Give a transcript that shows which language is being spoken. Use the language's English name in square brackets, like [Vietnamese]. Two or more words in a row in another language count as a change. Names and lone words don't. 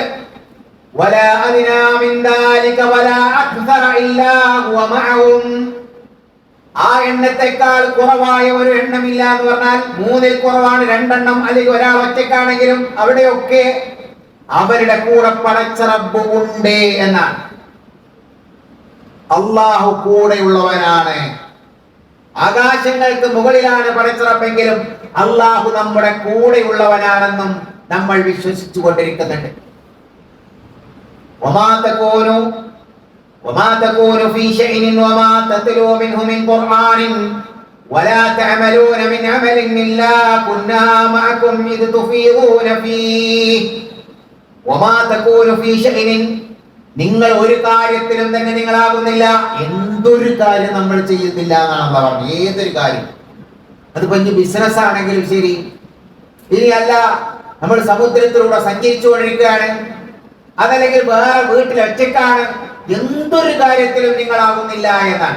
[Arabic] ولا أدنى من ذلك ولا أكثر إلا هو معهم, [Malayalam] ആ എണ്ണത്തെക്കാൾ കുറവായ ഒരു എണ്ണമില്ല എന്ന് പറഞ്ഞാൽ 3-ൽ കുറവാണ് 2 എണ്ണം, അല്ലെങ്കിൽ ഒരാൾ ഒറ്റയ്ക്കാണെങ്കിലും അവിടെയൊക്കെ അവരുടെ കൂടെ പടച്ച റബ്ബ് ഉണ്ട് എന്നാണ്. അല്ലാഹു കൂടെയുള്ളവനാണ്. ആകാശങ്ങൾക്ക് മുകളിലാണ് പടച്ച റബ്ബെങ്കിലും അല്ലാഹു നമ്മുടെ കൂടെയുള്ളവനാണെന്നും നമ്മൾ വിശ്വസിച്ചു കൊണ്ടിരിക്കുന്നുണ്ട്. [Arabic] وما تكون في شيء وما تتلو منه من قرآن ولا تعملون من عمل إلا كنا معكم إذ تفيضون فيه وما تكون في شيء, [Malayalam] നിങ്ങൾ ഒരു കാര്യത്തിലും തന്നെ നിങ്ങളാകുന്നില്ല. എന്തൊരു കാര്യം നമ്മൾ ചെയ്യുന്നില്ല എന്നാണ് അല്ലാഹു പറഞ്ഞത്. ഏതൊരു കാര്യം, അത് വലിയ ബിസിനസ് ആണെങ്കിലും ശരി, ഇനിയല്ല നമ്മൾ സമുദ്രത്തിലൂടെ സഞ്ചരിച്ചുകൊണ്ടിരിക്കുകയാണ്, അതല്ലെങ്കിൽ വേറെ വീട്ടിൽ ഒറ്റയ്ക്കാണ്, എന്തൊരു കാര്യത്തിലും നിങ്ങളാകുന്നില്ല എന്നാണ്.